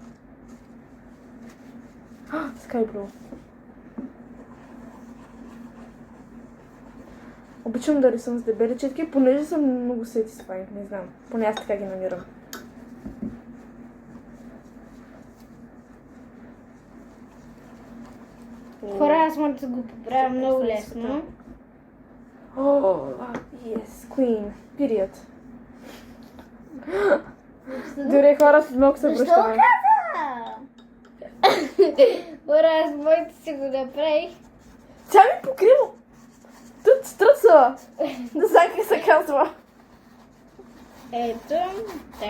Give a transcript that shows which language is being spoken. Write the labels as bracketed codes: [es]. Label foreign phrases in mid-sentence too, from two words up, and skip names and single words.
[bg] Скайблю. Обичам да рисувам с дебели четки, понеже съм много satisfying, не знам. Поне аз така ги намирам. Хора, аз мога да го поправя много лесно. [en] Yes, queen. Period. [bg] Добре, хора, след малко се връщаме. Защо каза? Хора, аз моите си го направих. Тя ми покрива. Тут стръца. Не знам как се казва. Ето, така.